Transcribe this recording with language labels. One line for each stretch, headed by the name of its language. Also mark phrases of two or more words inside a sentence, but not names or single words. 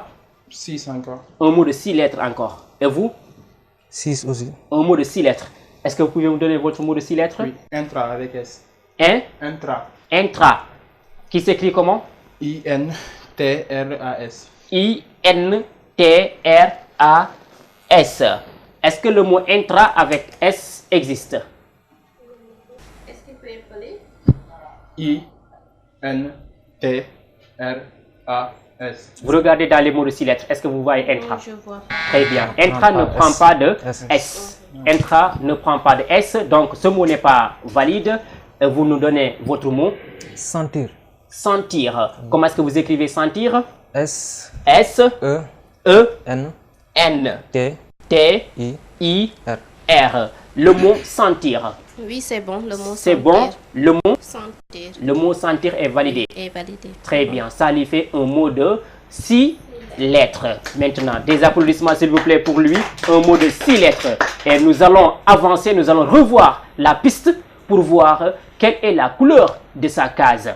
French: 6 encore. Un mot de 6 lettres encore. Et vous? 6 aussi. Un mot de 6 lettres. Est-ce que vous pouvez me donner votre mot de 6 lettres? Oui, intra avec S. Hein? Intra. Intra. Qui s'écrit comment? I-N-T-R-A-S. I-N-T-R-A-S. Est-ce que le mot intra avec S existe? Est-ce qu'il peut appeler? I-N-T-R-A-S. Vous regardez dans les mots de 6 lettres. Est-ce que vous voyez intra? Je vois. Très bien. Intra ne prend pas de S. Intra ne prend pas de S. Donc ce mot n'est pas valide. Vous nous donnez votre mot. Sentir. Sentir. Comment est-ce que vous écrivez sentir? S. S. E. E. N. N. T. T. I. I. R. R. Le mot sentir. Oui, c'est bon. Le mot C'est bon. Le mot sentir est validé. est validé. Très bien. Ça lui fait un mot de 6 lettres. Maintenant, des applaudissements s'il vous plaît pour lui. Un mot de 6 lettres. Et nous allons avancer, nous allons revoir la piste pour voir quelle est la couleur de sa case.